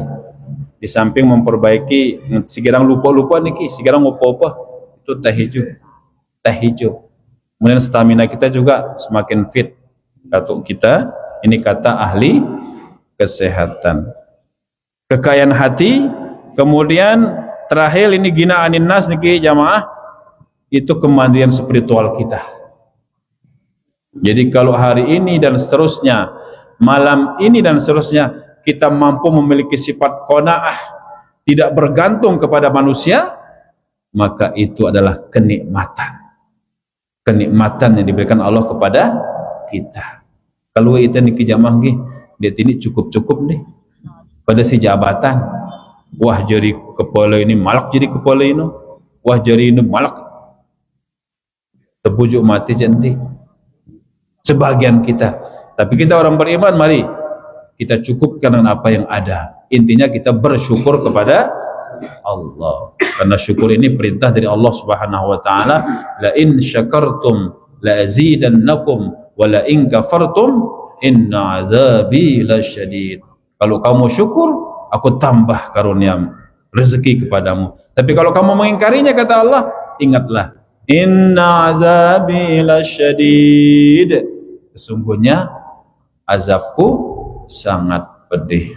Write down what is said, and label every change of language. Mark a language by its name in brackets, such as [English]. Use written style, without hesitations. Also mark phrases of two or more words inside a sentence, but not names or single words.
[Indonesian] Di samping memperbaiki, sekarang lupa-lupa niki, sekarang apa-apa itu teh hijau, teh hijau. Kemudian stamina kita juga semakin fit. Kata kita, ini kata ahli kesehatan. Kekayaan hati, kemudian terakhir ini [Arabic] gina anin nas [Indonesian] niki jamaah, itu kemandirian spiritual kita. Jadi kalau hari ini dan seterusnya, malam ini dan seterusnya, kita mampu memiliki sifat qanaah, tidak bergantung kepada manusia, maka itu adalah kenikmatan. Kenikmatan yang diberikan Allah kepada kita. Kalau itu niki jamaah nggih, dia ini cukup-cukup nih. Pada si jabatan, wah jadi kepala ini malak jadi kepala ini, wah jadi ini [Sasak] malak terbujuk mati [Indonesian] jadi sebagian kita. Tapi kita orang beriman, mari kita cukupkan dengan apa yang ada. Intinya kita bersyukur kepada Allah, karena syukur ini perintah dari Allah Subhanahu wa taala, [Arabic] لئن شكرتم لأزيدنكم ولئن كفرتم إن عذابي لشديد. [Indonesian] Kalau kamu syukur, aku tambah karunia rezeki kepadamu. Tapi kalau kamu mengingkarinya, kata Allah, ingatlah, [Arabic] إن عذابي لشديد, [Indonesian] sesungguhnya azabku sangat pedih.